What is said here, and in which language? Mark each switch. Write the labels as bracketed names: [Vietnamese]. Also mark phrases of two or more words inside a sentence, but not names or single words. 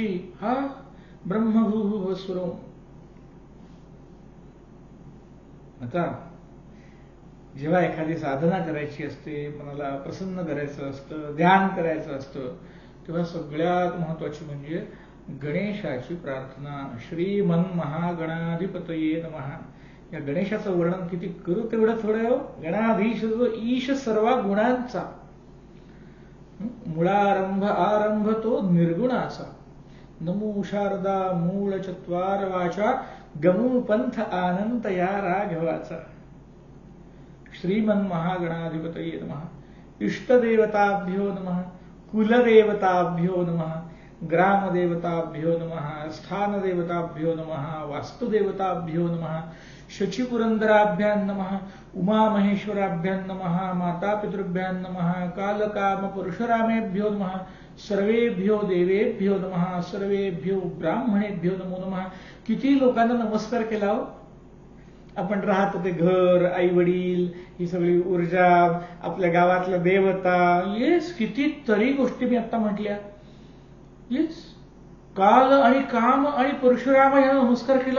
[Marathi] हा [Sanskrit] ब्रह्मभूः भुवस्वरोम. [Marathi] आता जेव्हा एखादी साधना करायची असते, मनाला प्रसन्न करायचं असतं, ध्यान करायचं असतं, तेव्हा सगळ्यात महत्वाची म्हणजे गणेशाची प्रार्थना. [Sanskrit] श्रीमन महागणाधिपतये नमः. [Marathi] या गणेशाचं वर्णन किती करू तेवढं थोडं. गणाधीश जो ईश सर्व गुणांचा, मुळारंभ आरंभ तो निर्गुणाचा. नमो शारदा मूळ चत्वार वाचा, गमू पंथ आनंद या राघवाचा. [Sanskrit] श्रीमन महागणाधिपतये नमः. इष्टदेवताभ्यो नमः. कुलदेवताभ्यो नमः. ग्रामदेवताभ्यो नमः. स्थानदेवताभ्यो नमः. वास्तुदेवताभ्यो नमः. शचीपुरंदराभ्यां नमः. उमामहेश्वराभ्यां नमः. मातापितृभ्यां नमः. कालकामपरशुरामेभ्यो नमः. सर्वेभ्यो देवेभ्यो नमः. सर्वेभ्यो ब्राह्मणेभ्यो नमो नमः. [Marathi] किती लोकांना नमस्कार केला हो आपण. राहतो ते घर, आई वडील, ही सगळी ऊर्जा, आपल्या गावातल्या देवता, येस कितीतरी गोष्टी मी आता म्हटल्या. येस काल आणि काम आणि परशुराम यांना नमस्कार केला.